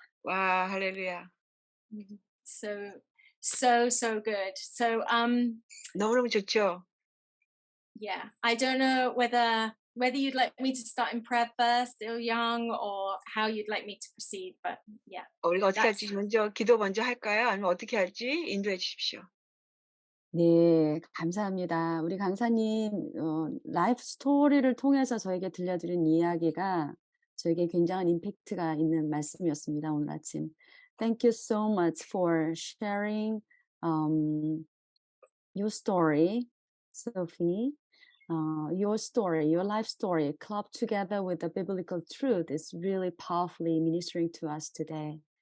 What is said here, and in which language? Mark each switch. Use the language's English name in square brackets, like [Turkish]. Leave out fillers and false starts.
[Korean] 와, 할렐루야. [English] So good. So [Korean] 너무너무 좋죠? [English] yeah, I don't know whether you'd like me to start in prayer first, Il-young, or how you'd like me to proceed, but yeah. [Korean] 우리가 어떻게 [English] That's- [Korean] 할지 먼저 기도 먼저 할까요? 아니면 어떻게 할지 인도해 주십시오. 네, 감사합니다. 우리 강사님 라이프 스토리를 통해서 저에게 들려드린 이야기가 저에게 굉장한 임팩트가 있는 말씀이었습니다. 오늘 아침. [English] Thank you so much for sharing your story, Sophie. Your story, your life story, clubbed together with the biblical truth is really powerfully ministering to us today.